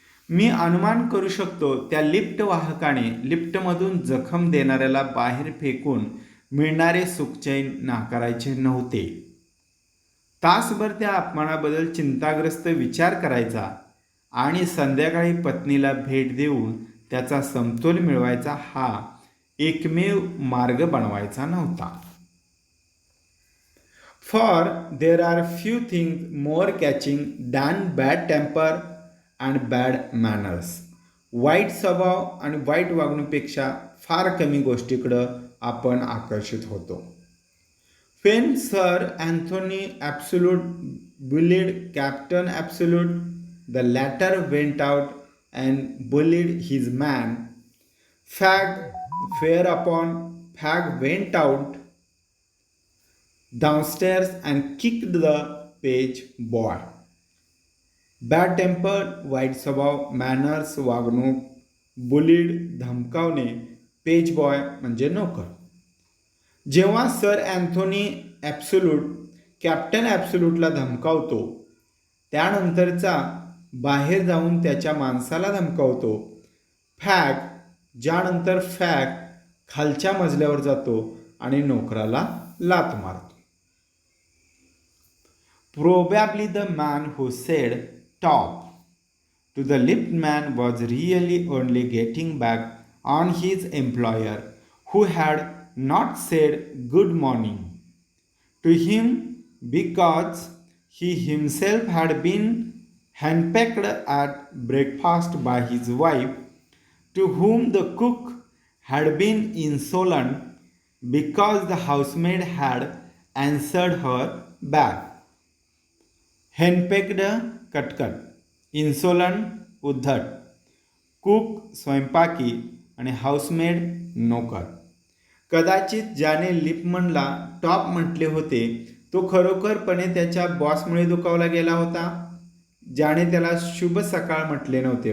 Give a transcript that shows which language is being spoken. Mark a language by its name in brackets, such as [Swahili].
[Marathi] मी अनुमान करू शकतो त्या लिफ्ट वाहकाने लिफ्टमधून जखम देणाऱ्याला बाहेर फेकून मिळणारे सुखचैन नाकारायचे नव्हते. तासभर त्या अपमानाबद्दल चिंताग्रस्त विचार करायचा आणि संध्याकाळी पत्नीला भेट देऊन त्याचा समतोल मिळवायचा हा एकमेव मार्ग बनवायचा नव्हता. [English] For there are few things more catching than bad temper and bad manners. [Marathi] वाईट स्वभाव आणि वाईट वागणुकीपेक्षा फार कमी गोष्टीकडं आपण आकर्षित होतो. [English] When Sir Anthony Absolute bullied Captain Absolute, the latter went out and bullied his man. Fag, whereupon Fag went out downstairs and kicked the page boy. [Marathi] Bad temper वाईट स्वभाव, मॅनर्स वागणूक, बुलीड धमकावणे, पेज बॉय म्हणजे नोकर. जेव्हा sir Anthony absolute captain ॲब्सोल्यूटला धमकावतो त्यानंतरचा बाहेर जाऊन त्याच्या माणसाला धमकावतो. फॅग, ज्यानंतर फॅग खालच्या मजल्यावर जातो आणि नोकराला लाथ मारतो. [English] Probably the man who said top to the liftman was really only getting back on his employer who had not said good morning to him because he himself had been handpicked at breakfast by his wife, to whom the cook had been insolent because the housemaid had answered her back. [Marathi] हॅन्डपेक्ड कटकट, इन्सोलंट उद्धट, cook स्वयंपाकी आणि हाऊसमेड नोकर. कदाचित ज्याने लिपमनला top म्हटले होते तो खरोखरपणे त्याच्या बॉसमुळे दुखावला गेला होता, ज्याने त्याला शुभ सकाळ म्हटले नव्हते.